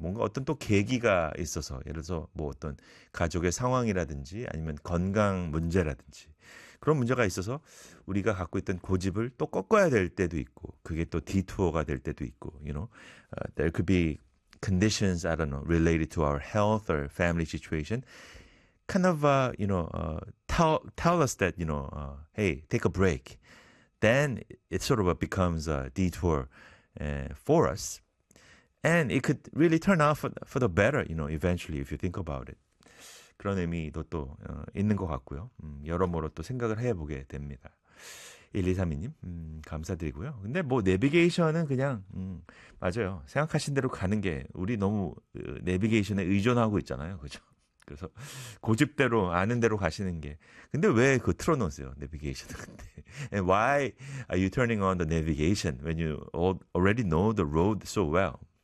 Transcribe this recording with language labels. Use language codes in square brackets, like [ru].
[ko] 뭔가 어떤 또 계기가 있어서, 예를 들어서 뭐 어떤 가족의 상황이라든지 아니면 건강 문제라든지 그런 문제가 있어서 우리가 갖고 있던 고집을 또 꺾어야 될 때도 있고 그게 또 디투어가 될 때도 있고, [en] you know, there could be conditions, I don't know, related to our health or family situation. Kind of, you know, tell us that, you know, hey, take a break. Then it sort of becomes a detour for us. And it could really turn out for the better, you know, eventually, if you think about it. [ko] 그런 의미도 또 있는 것 같고요. 여러모로 또 생각을 해보게 됩니다. 1232님, 감사드리고요. 근데 뭐 내비게이션은 그냥, 맞아요. 생각하신 대로 가는 게 우리 너무 내비게이션에 의존하고 있잖아요. 그죠? 그래서 고집대로 아는 대로 가시는 게. 근데 왜 그거 틀어놓으세요? 내비게이션은 근데. [en] And why are you turning on the navigation when you already know the road so well?